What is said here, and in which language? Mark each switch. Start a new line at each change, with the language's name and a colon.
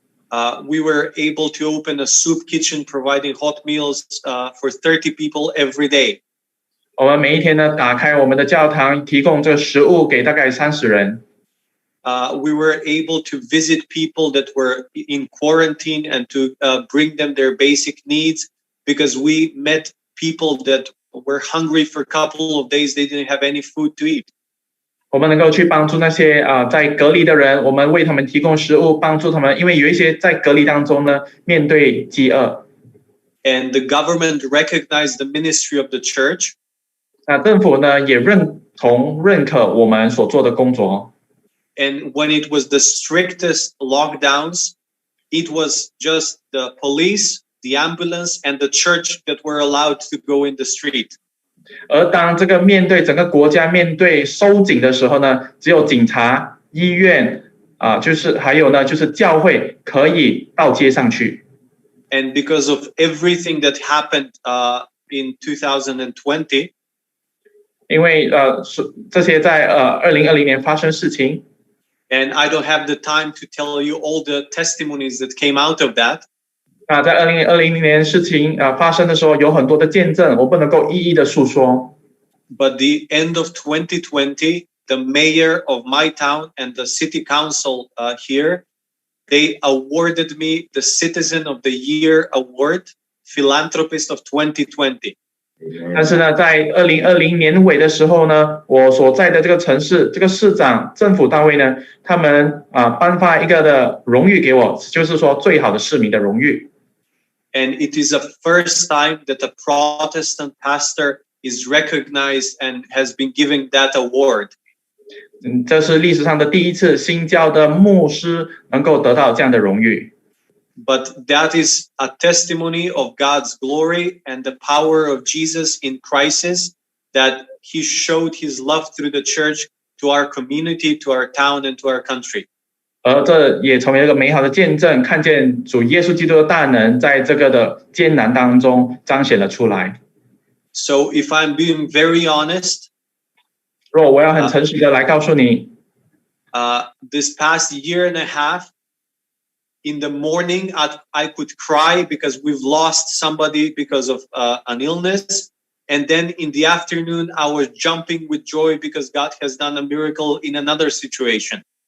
English: We were able to open a soup kitchen providing hot meals for 30 people every day.
Chinese: 我们每一天呢打开我们的教堂，提供这个食物给大概30人。
English: We were able to visit people that were in quarantine and to bring them their basic needs because we met people that were hungry for a couple of days. They didn't have any food to eat.
Chinese: 我们能够去帮助那些在隔离的人，我们为他们提供食物，帮助他们，因为有一些在隔离当中呢面对饥饿。
English: And the government recognized the ministry of the church.
Chinese: 那政府呢也认可我们所做的工作。
English: And when it was the strictest lockdowns, it was just the police, the ambulance, and the church that were allowed to go in the street.
Chinese: 而当这个面对整个国家面对收紧的时候呢，只有警察、医院就是还有呢就是教会可以到街上去。
English: And because of everything that happened in 2020,
Chinese: 因为这些在2020年发生事情。
English: And I don't have the time to tell you all the testimonies that came out of that.
Chinese: 在2020年事情发生的时候，有很多的见证，我不能够一一的述说。
English: But the end of 2020, the mayor of my town and the city council here, they awarded me the Citizen of the Year Award, Philanthropist of 2020.
Chinese: 但是呢，在2020年尾的时候呢，我所在的这个城市，这个市长、政府单位呢，他们颁发一个的荣誉给我，就是说最好的市民的荣誉。
English: And it is the first time that a Protestant pastor is recognized and has been given that award.
Chinese: 这是历史上的第一次，新教的牧师能够得到这样的荣誉。
English: But that is a testimony of God's glory and the power of Jesus in crisis, that he showed his love through the church to our community, to our town, and to our country.
Chinese: 而这也成为一个美好的见证，看见主耶稣基督的大能在这个的艰难当中彰显了出来。
English: So if I'm being very honest,
Chinese: 若我要很诚实的来告诉你
English: this past year and a half, in the morning, I could cry because we've lost somebody because of an illness. And then in the afternoon, I was jumping with joy because God has done a miracle in another situation.